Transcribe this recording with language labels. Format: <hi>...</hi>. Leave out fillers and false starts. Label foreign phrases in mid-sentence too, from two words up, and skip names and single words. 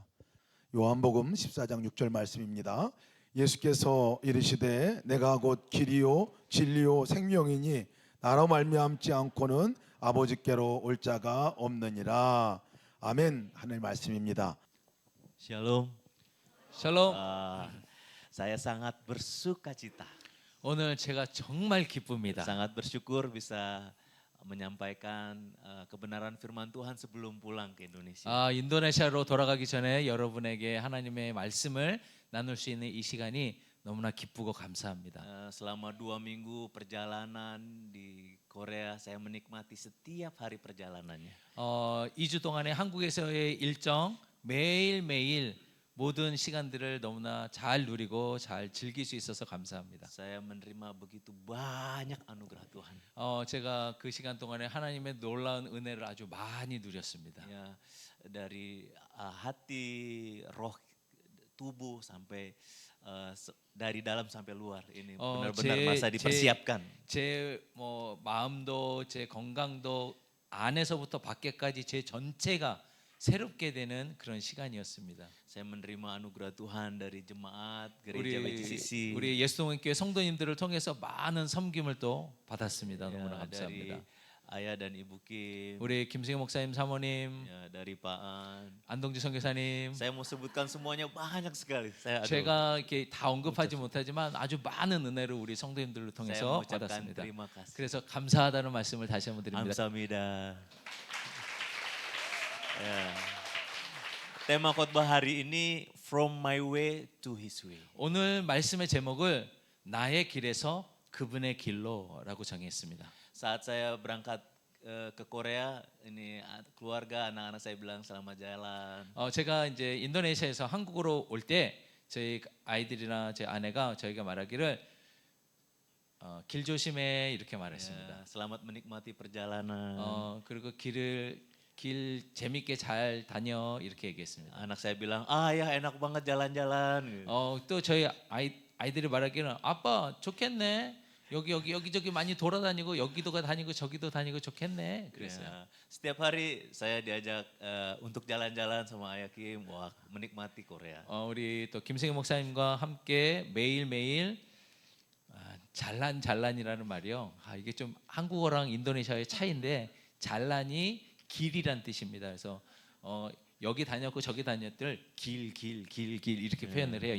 <ko>요한복음 14장 6절 말씀입니다. 예수께서 이르시되 내가 곧 길이요 진리요 생명이니 나로 말미암지 않고는 아버지께로 올 자가 없느니라. 아멘. 하나님 말씀입니다.</ko> <id>Shalom.</id> <ko>샬롬.</ko> <id>Saya sangat bersuka cita,</id> <ko>오늘 제가 정말 기쁩니다.</ko> <id>sangat bersyukur bisa menyampaikan kebenaran firman Tuhan sebelum pulang ke Indonesia.</id> <ko>인도네시아로 돌아가기 전에 여러분에게 하나님의 말씀을 나눌 수 있는 이 시간이 너무나 기쁘고 감사합니다.</ko> <id>Selama 2 minggu perjalanan di Korea, saya menikmati setiap hari perjalanannya.</id> <ko>2주 동안의 한국에서의 일정 매일매일 모든 시간들을 너무나 잘 누리고 잘 즐길 수 있어서 감사합니다.</ko> <id>Saya menerima begitu banyak anugerah Tuhan.</id> <ko>제가 그 시간 동안에 하나님의 놀라운 은혜를 아주 많이 누렸습니다.</ko> <id>Ya, dari hati, roh, tubuh sampai dari dalam sampai luar ini benar-benar masa dipersiapkan.</id> <ko>제 마음도 제 건강도 안에서부터 밖에까지 제 전체가 새롭게 되는 그런 시간이었습니다.</ko> <id>Saya menerima anugerah Tuhan dari jemaat gereja BCCC.</id> <ko>우리 예수동교회 성도님들을 통해서 많은 섬김을 또 받았습니다. 너무나 감사합니다.</ko> <id>dari ayah dan ibu Kim,</id> <ko>우리 김승희 목사님 사모님,</ko> <id>ya, dari Pak An.</id> <ko>안동주 선교사님,</ko> <id>Saya mau sebutkan semuanya banyak sekali. Saya</id> <ko>제가 이렇게 다 언급하지 못하지만 아주 많은 은혜를 우리 성도님들을</ko> <id>saya</id> <ko>통해서</ko> <id>mengucapkan</id> <ko>받았습니다.</ko> <id>terima kasih.</id> <ko>그래서 감사하다는 말씀을 다시 한번 드립니다. 감사합니다.</ko> <id>Ya. Tema khotbah hari ini From My Way to His Way.</id> <ko>오늘 말씀의 제목을 나의 길에서 그분의 길로라고 정했습니다.</ko> <id>Saat saya berangkat ke Korea, ini keluarga anak-anak saya bilang selamat jalan.</id> <ko>제가 이제 인도네시아에서 한국으로 올 때 저희 아이들이나 제 아내가 저희가 말하기를 길 조심해 이렇게 말했습니다.</ko> <id>Ya, selamat menikmati perjalanan.</id> <ko>그리고 길 재밌게 잘 다녀 이렇게 얘기했습니다.</ko> <id>Anak saya bilang, ya enak banget jalan-jalan.</id> <ko>또 저희 아이들이 말하기는 아빠 좋겠네. 여기저기 많이 돌아다니고 여기도 다니고 저기도 다니고 좋겠네. 그랬어요.</ko> <id>Ya, setiap hari saya diajak untuk jalan-jalan sama Ayah Kim, wah menikmati Korea.</id> <ko>우리 또 김승희 목사님과 함께 매일매일 잘란이라는 말이요. 이게 좀 한국어랑 인도네시아의 차이인데 잘란이 길이란 뜻입니다. 그래서 여기 다녔고 저기 다녔들 길 이렇게 표현을 해요.</ko>